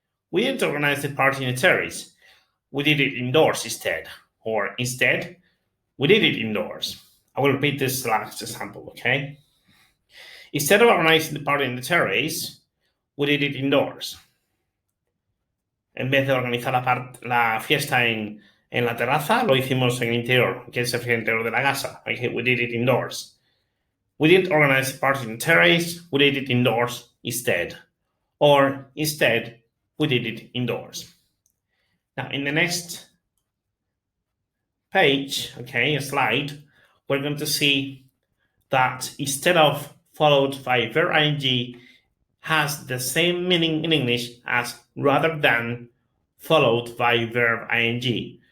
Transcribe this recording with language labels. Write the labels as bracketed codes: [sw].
[en] We didn't organize the party in the terrace. We did it indoors instead. Or instead, we did it indoors. I will repeat this last example, okay? Instead of organizing the party in the terrace, we did it indoors. [es] En vez de organizar la fiesta en la terraza, lo hicimos en el interior, que es el interior de la casa. [en] Okay, we did it indoors. We didn't organize the party in the terrace, we did it indoors instead. Or instead, we did it indoors. Now, in the next page, okay, a slide, we're going to see that instead of followed by verb ing has the same meaning in English as rather than followed by verb ing.